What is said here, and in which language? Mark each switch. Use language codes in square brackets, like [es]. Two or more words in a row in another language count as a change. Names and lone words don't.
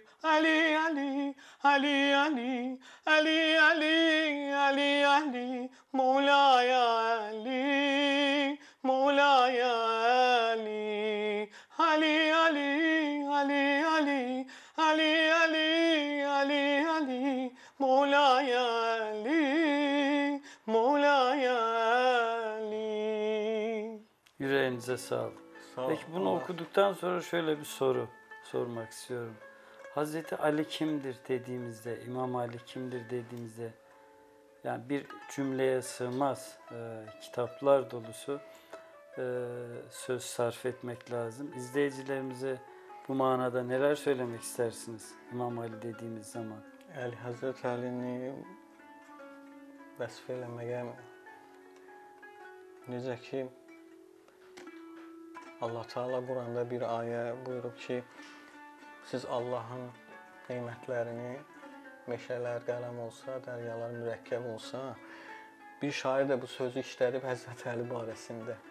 [az] Əli, Əli, Əli, Əli, Əli, Əli, Əli, Əli, Mevlaya Əli, Mevlaya Əli. Əli, Əli, Əli, Əli, Əli, Əli, Əli, Əli, Mevlaya Əli, Mevlaya Əli. [tr] Yüreğinize sağlık. Peki bunu okuduktan sonra şöyle bir soru sormak istiyorum. Hazreti Ali kimdir dediğimizde, İmam Ali kimdir dediğimizde yani bir cümleye sığmaz kitaplar dolusu söz sarf etmek lazım. İzleyicilerimize bu manada neler söylemek istersiniz İmam Ali dediğimiz zaman? [az] Həzrət Əlini vəsf eləməyə necə ki Allah Teala Quranda bir ayə buyurub ki, siz Allahın neymətlərini meşələr qələm olsa, dəryalar mürəkkəb olsa, bir şair də bu sözü işlədib Həzrət Əli barəsində.